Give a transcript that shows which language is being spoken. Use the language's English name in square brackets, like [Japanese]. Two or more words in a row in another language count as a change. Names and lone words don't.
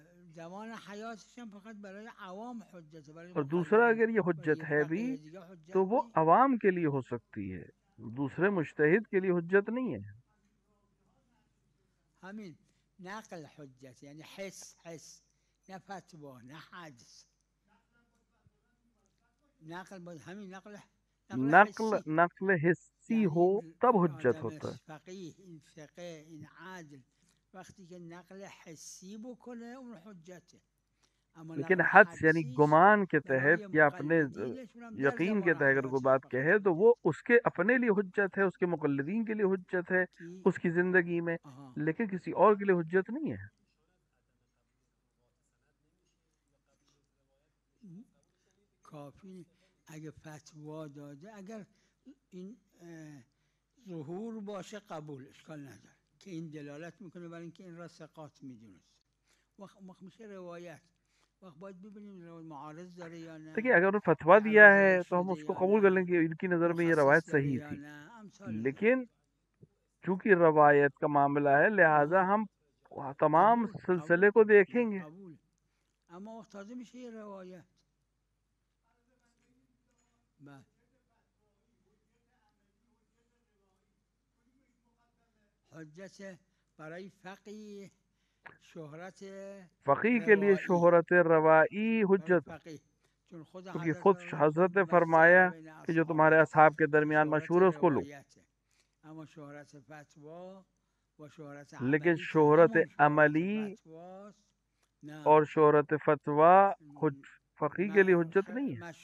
[Urdu] اور دوسرا اگر یہ حجت ہے بھی تو وہ عوام کے لیے ہو سکتی ہے، دوسرے مجتہد کے لیے حجت نہیں ہے. نقل حجت یعنی حس نہ فتوا نہ حدس. نقل حسی ہو تب حجت ہوتا ہے. [Persian] فقیه ان عادل وقتی کہ نقل حسی بکنه اون حجته. [Urdu] لیکن حدس یعنی گمان کے تحت یا اپنے یقین کے تحت اگر کوئی بات کہے تو وہ اس کے اپنے لیے حجت ہے، اس کے مقلدین کے لیے حجت ہے اس کی زندگی میں، لیکن کسی اور کے لیے حجت نہیں ہے. [Persian] کافی اگر فتوا داده اگر این ظهور باشه قبول اشکال نداره که این دلالت میکنه برای اینکه این را ثقات میدونست. وقت میشه روایت وقت باید ببینیم معارض داره یا نه. [Urdu] دیکھیے اگر انہوں نے فتویٰ دیا ہے تو ہم اس کو قبول کر لیں گے، ان کی نظر میں یہ روایت صحیح تھی، لیکن چونکہ روایت کا معاملہ ہے لہذا ہم تمام سلسلے کو دیکھیں گے. [Persian] اما وقت تازه میشه یه روایت. حجت برای فقیه شهرت [Urdu] فقیہ کے لیے شہرت روائی حجت، کیونکہ خود حضرت نے فرمایا کہ جو تمہارے اصحاب کے درمیان مشہور ہے اس کو لو. لیکن شہرت عملی اور شہرت فتویٰ فقیہ کے لیے حجت نہیں ہے.